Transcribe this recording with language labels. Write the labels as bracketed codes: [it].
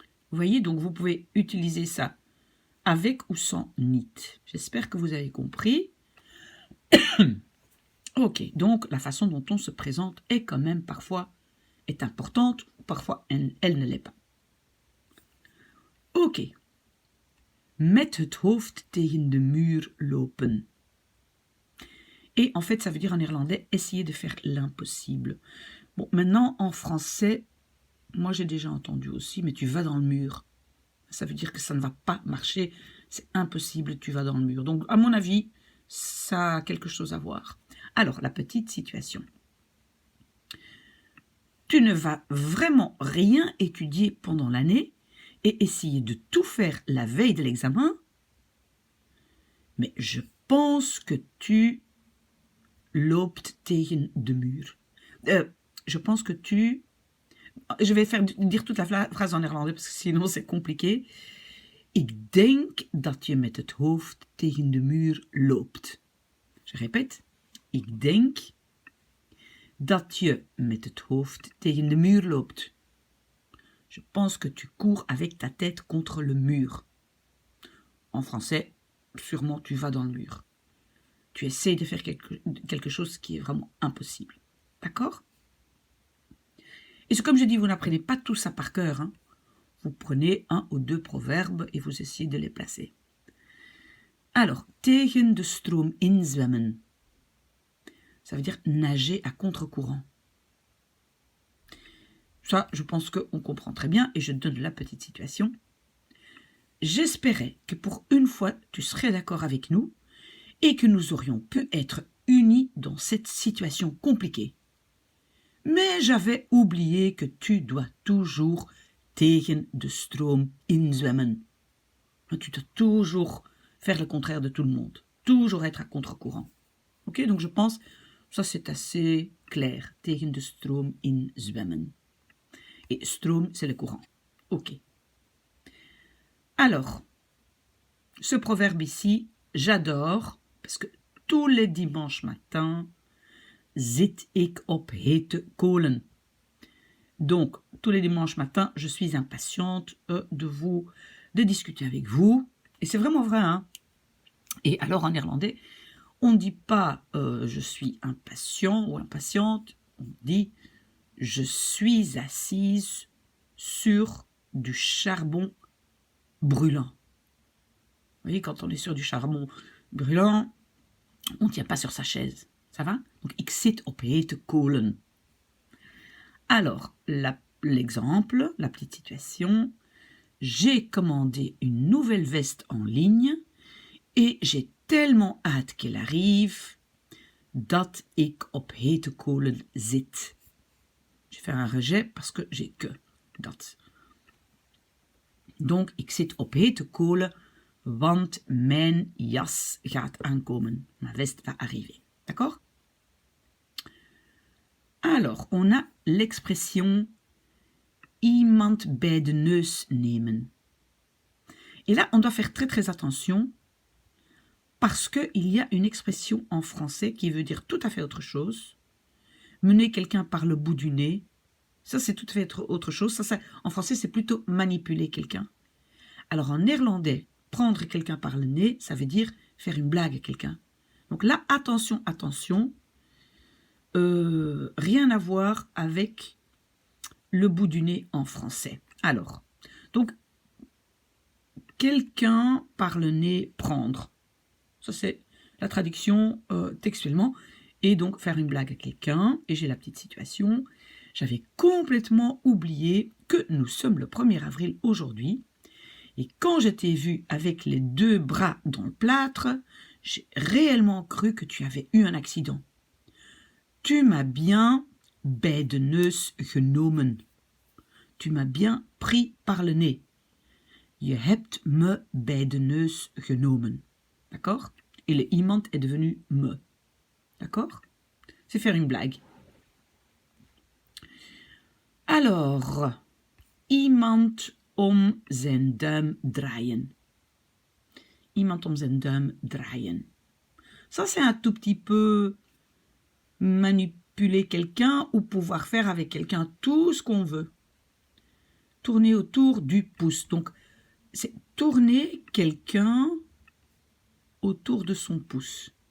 [fr] Vous voyez, donc vous pouvez utiliser ça avec ou sans niet. J'espère que vous avez compris. Ok, donc la façon dont on se présente est quand même parfois importante, parfois elle ne l'est pas. Ok. [nl] Met het hoofd tegen de muur lopen. [fr] Et en fait, ça veut dire en néerlandais, essayer de faire l'impossible. Bon, maintenant, en français, moi j'ai déjà entendu aussi, mais tu vas dans le mur. Ça veut dire que ça ne va pas marcher, c'est impossible, tu vas dans le mur. Donc, à mon avis, ça a quelque chose à voir. Alors, la petite situation. Tu ne vas vraiment rien étudier pendant l'année et essayer de tout faire la veille de l'examen, mais je pense que tu [nl] loopt tegen de muur. [fr] Je pense que tu... Je vais dire toute la phrase en néerlandais parce que sinon c'est compliqué. [nl] Ik denk dat je met het hoofd tegen de muur loopt. [fr] Je répète. [nl] Ik denk dat je met het hoofd tegen de muur loopt. [fr] Je pense que tu cours avec ta tête contre le mur. En français, sûrement tu vas dans le mur. Tu essaies de faire quelque chose qui est vraiment impossible. D'accord? Et c'est comme je dis, vous n'apprenez pas tout ça par cœur. Hein. Vous prenez 1 ou 2 proverbes et vous essayez de les placer. [nl] Alors, tegen de stroom inzwemmen. [fr] Ça veut dire nager à contre-courant. Ça, je pense qu'on comprend très bien et je donne la petite situation. J'espérais que pour une fois, tu serais d'accord avec nous et que nous aurions pu être unis dans cette situation compliquée. Mais j'avais oublié que tu dois toujours [nl] tegen de stroom inzwemmen. [fr] Tu dois toujours faire le contraire de tout le monde. Toujours être à contre-courant. Ok, donc je pense, ça c'est assez clair. [nl] Tegen de stroom inzwemmen. [fr] Et stroom, c'est le courant. Ok. Alors, ce proverbe ici, j'adore, parce que tous les dimanches matins, [nl] zit ik op hete kolen. [fr] Donc, tous les dimanches matins, je suis impatiente de discuter avec vous. Et c'est vraiment vrai, hein. Et alors, en néerlandais, on ne dit pas je suis impatient ou impatiente, on dit je suis assise sur du charbon brûlant. Vous voyez, quand on est sur du charbon brûlant, on ne tient pas sur sa chaise. Ça va? [nl] Donc, ik zit op hete kolen. [fr] Alors, l'exemple, la petite situation. J'ai commandé une nouvelle veste en ligne et j'ai tellement hâte qu'elle arrive [nl] dat ik op hete kolen zit. [fr] Je vais faire un rejet parce que j'ai que dat. [nl] Donc, ik zit op hete kolen, want mijn jas gaat aankomen. [fr] Ma veste va arriver. D'accord? Alors, on a l'expression [nl] iemand bij de neus nemen. [fr] Et là, on doit faire très très attention parce qu'il y a une expression en français qui veut dire tout à fait autre chose. Mener quelqu'un par le bout du nez, ça c'est tout à fait autre chose. Ça, en français, c'est plutôt manipuler quelqu'un. Alors en néerlandais, prendre quelqu'un par le nez, ça veut dire faire une blague à quelqu'un. Donc là, attention, attention, rien à voir avec le bout du nez en français. Alors, donc, quelqu'un par le nez prendre. Ça, c'est la traduction textuellement. Et donc, faire une blague à quelqu'un. Et j'ai la petite situation. J'avais complètement oublié que nous sommes le 1er avril aujourd'hui. Et quand je t'ai vu avec les 2 bras dans le plâtre, j'ai réellement cru que tu avais eu un accident. Tu m'as bien [nl] bij de neus genomen. [fr] Tu m'as bien pris par le nez. [nl] Je hebt me bij de neus genomen. [fr] D'accord? Et le iemand est devenu me. D'accord? C'est faire une blague. [nl] Alors, iemand om zijn duim draaien. Iemand om zijn duim draaien. [fr] Ça, c'est un tout petit peu manipuler quelqu'un ou pouvoir faire avec quelqu'un tout ce qu'on veut. Tourner autour du pouce. Donc, c'est tourner quelqu'un autour de son pouce.